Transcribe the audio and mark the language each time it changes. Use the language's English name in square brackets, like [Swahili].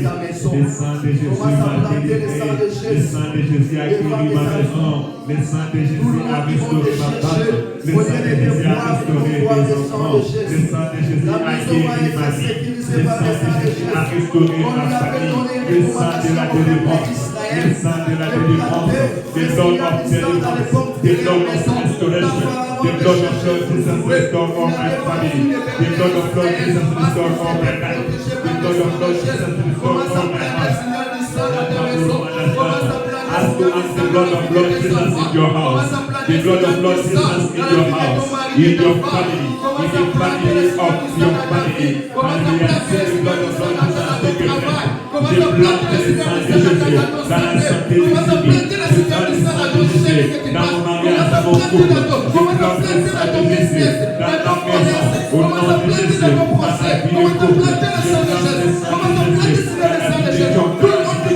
[French] Le sang de Jésus m'a délivré. Le sang de Jésus a guéri ma maison. Le sang de Jésus a restauré ma femme. Le sang de Jésus a restauré mes enfants. Le sang de Jésus a guéri ma vie. Le sang de Jésus a restauré ma famille. Le sang de la délivrance. Le sang de la délivrance. [English] The Lord of deliverance. The Lord of restoration. The blood of Lord Jesus restore all my family. The blood of Lord Jesus restore all my life. The blood of Lord Jesus restore all my heart. Ask the blood of Lord Jesus in your house. The blood of Lord Jesus in your house, in your family, in the family of your family. Hallelujah. [French] C'est le [English] blood of Lord Jesus take your life. [French] Je plante le sang de Jésus dans la santé du civil. Je plante le sang de Jésus dans mon mariage, dans mon couple. Je plante le sang de Jésus dans ta maison. Au nom de Jésus, dans ta vie de couple. Je plante le sang de Jésus dans la vie de ton cœur.